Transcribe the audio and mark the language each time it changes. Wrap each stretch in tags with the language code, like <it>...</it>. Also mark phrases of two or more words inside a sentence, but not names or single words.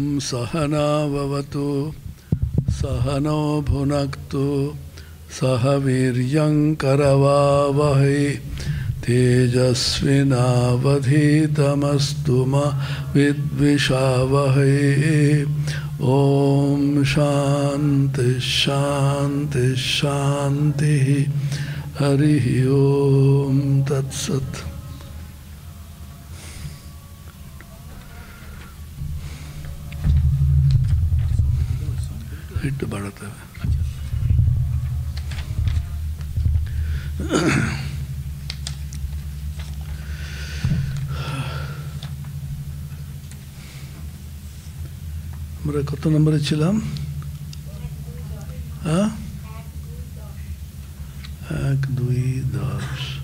<sa>सहना भवतु सहनो भुनक्तु सह वीर्यंकरवावहै तेजस्विनावधीतमस्तु मा विद्विषावहै। ओम शांति शांति शांति। हरि ओम तत्सत्।</sa> <hi>हिट बढ़ता है।</hi> <bn>আমরা কত নম্বরে ছিলাম? 1 2 10।</bn>